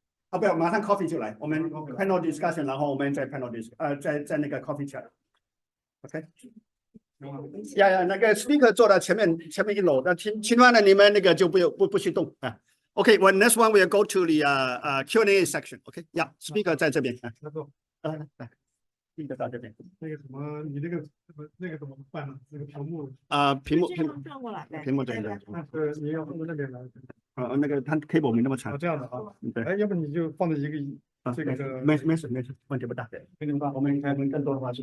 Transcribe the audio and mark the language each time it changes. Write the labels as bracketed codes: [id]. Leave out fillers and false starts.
[zh] 不要，马上 coffee 就来。我们 panel discussion， 然后我们再 panel在那个 coffee chat。OK。那个 speaker 坐在前面一楼，那其他的你们那个就不许动啊。 [en] Okay, well, next one we'll go to the Q&A section. Okay, yeah, speaker [zh] 在这边。来。第一个到这边。那个什么，你那个怎么办呢？那个屏幕。屏幕转过来呗。屏幕对。你要放在那边来。那个它 cable 没那么长。这样的啊。对。哎，要不你就放在一个这个。没事，问题不大。问题不大，我们看更多的话是。